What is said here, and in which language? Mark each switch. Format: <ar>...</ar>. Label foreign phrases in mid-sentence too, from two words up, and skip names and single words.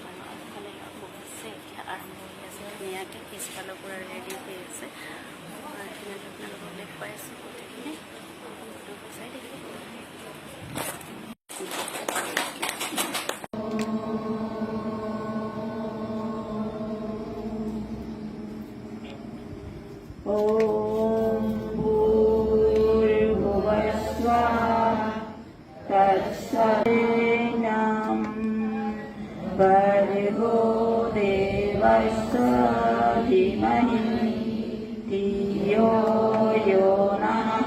<as>পিছফালৰ পৰা ৰেডি হৈ আছে, আপোনালোকক দেখুৱাই আছোঁ গোটেইখিনি।</as> <sa>ॐ भूर्भुवःस्वः तत्सविनम् भर्गो देवस्य धीमहि धियो यो नः</sa>